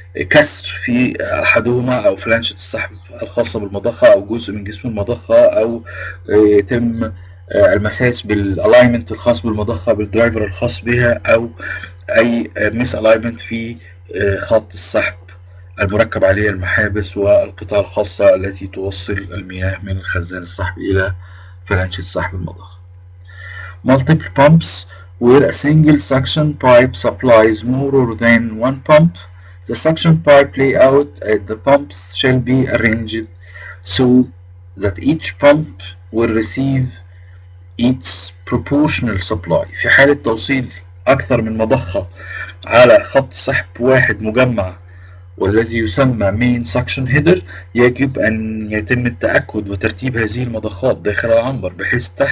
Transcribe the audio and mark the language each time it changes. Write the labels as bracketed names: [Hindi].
[Arabic] كسر في أحدهما أو فلانشة السحب الخاصة بالمضخة أو جزء من جسم المضخة، أو يتم المساس بالالاينمنت الخاص بالمضخة بالدرايفر الخاص بها، أو أي ميس الاينمنت في خط السحب المركب عليه المحابس والقطع الخاصة التي توصل المياه من الخزان السحبي إلى فلانشة سحب المضخة. [English] Multiple pumps where a single suction pipe supplies more than one pump. The suction pipe layout at the pumps shall be arranged so that each pump will receive its proportional supply. [Arabic] في حالة توصيل أكثر من مضخة على خط سحب واحد مجمع والذي يسمى [English] main suction header، [Arabic] يجب أن يتم التأكد وترتيب هذه المضخات داخل العنبر بحيث